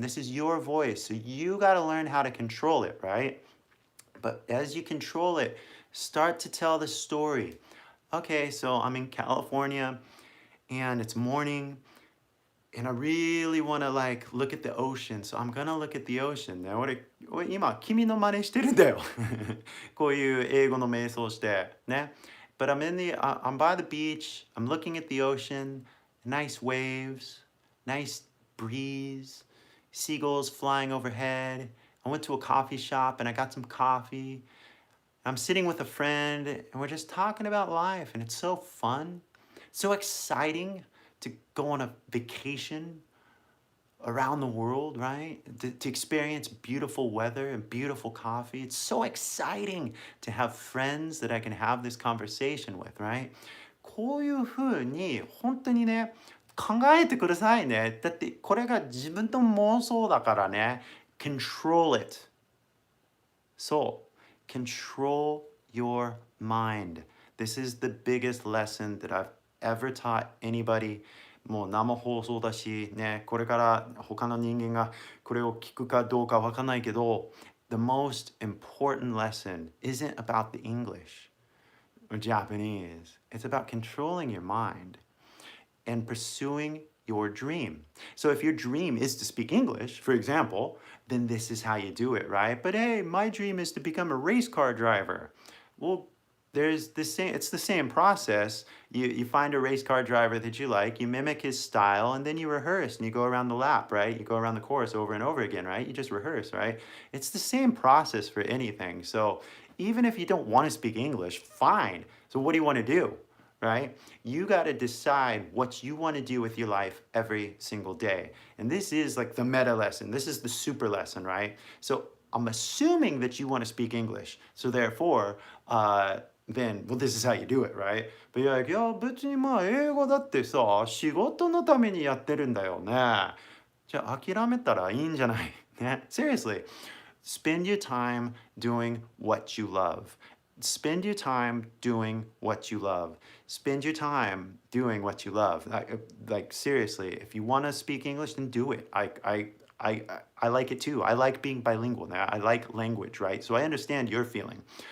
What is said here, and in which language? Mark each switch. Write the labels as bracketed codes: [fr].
[en] This is your voice. So you got to learn how to control it, right? But as you control it, start to tell the story. Okay, so I'm in California and it's morning and I really want to like look at the ocean. So I'm gonna look at the ocean. [ja] ね、俺今君の真似してるんだよ。こういう英語の瞑想してね。 [en] But I'm by the beach. I'm looking at the ocean. Nice waves, nice breeze, seagulls flying overhead. I went to a coffee shop and I got some coffee. I'm sitting with a friend and we're just talking about life and it's so fun, so exciting to go on a vacation around the world, right? To experience beautiful weather and beautiful coffee. It's so exciting to have friends that I can have this conversation with, right? [ja] こういうふうに本当にね、考えてくださいね。だってこれが自分の妄想だからね。 [en] Control it. そう。 Control your mind. This is the biggest lesson that I've ever taught anybody. [ja] もう生放送だしね、これから他の人間がこれを聞くかどうかわかんないけど、 [en] the most important lesson isn't about the English or Japanese. It's about controlling your mind and pursuing your dream. So if your dream is to speak English, for example, then this is how you do it, right? But hey, my dream is to become a race car driver. Well, it's the same process. You find a race car driver that you like, you mimic his style, and then you rehearse and you go around the lap, right? You go around the course over and over again, right? You just rehearse, right? It's the same process for anything. So even if you don't want to speak English, fine. So what do you want to do? Right? You got to decide what you want to do with your life every single day. And this is like the meta lesson. This is the super lesson, right? So I'm assuming that you want to speak English. So therefore, then, well, this is how you do it, right? But you're like, [ja] いや、別にまあ、英語だってさ、仕事のためにやってるんだよね。じゃあ、諦めたらいいんじゃないね。 [en] Seriously, spend your time doing what you love. Spend your time doing what you love. Spend your time doing what you love. Like seriously, if you want to speak English, then do it. I like it too. I like being bilingual now. I like language, right? So I understand your feeling.